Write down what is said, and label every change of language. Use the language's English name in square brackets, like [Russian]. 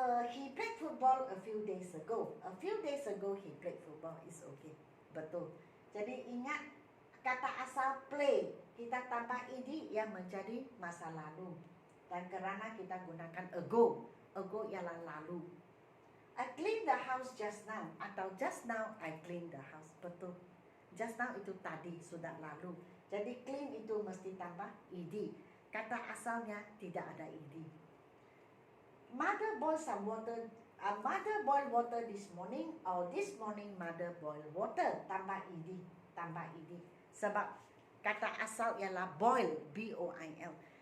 [English] He played football a few days ago. A few days ago he played football. Is okay. [Malay] Betul. Jadi ingat kata asal play, kita tambah ed yang menjadi masa lalu. Dan kerana kita gunakan ago. Ago ialah lalu. [English] I cleaned the house just now, [Malay] atau [English] just now I cleaned the house. [Malay] Betul. [English] Just now [Malay] itu tadi, sudah lalu. Jadi clean itu mesti tambah ed. Kata asalnya tidak ada ed. [English] Mother boiled some water. Mother boiled water this morning, or this morning mother boiled water. [Malay] Tambah ed, tambah ed. Sebab kata asal ialah boil, B-O-I-L.